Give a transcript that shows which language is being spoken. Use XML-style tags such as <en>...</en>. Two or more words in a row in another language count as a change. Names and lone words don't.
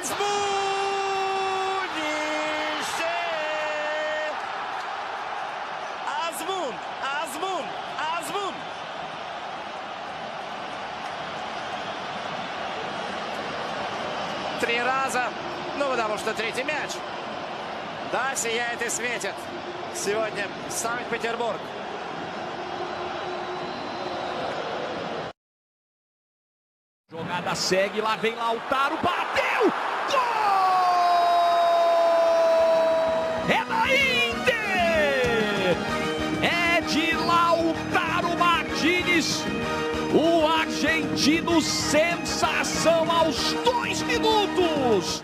<ru>Азмун! 3 раза. Ну, потому что третий мяч. Да, сияет и светит. Сегодня Санкт-Петербург.</ru> <pt>Jogada segue, lá vem Lautaro, bateu! Gol! É da Inter! É de Lautaro Martínez, o argentino sensação aos 2 minutos.</pt>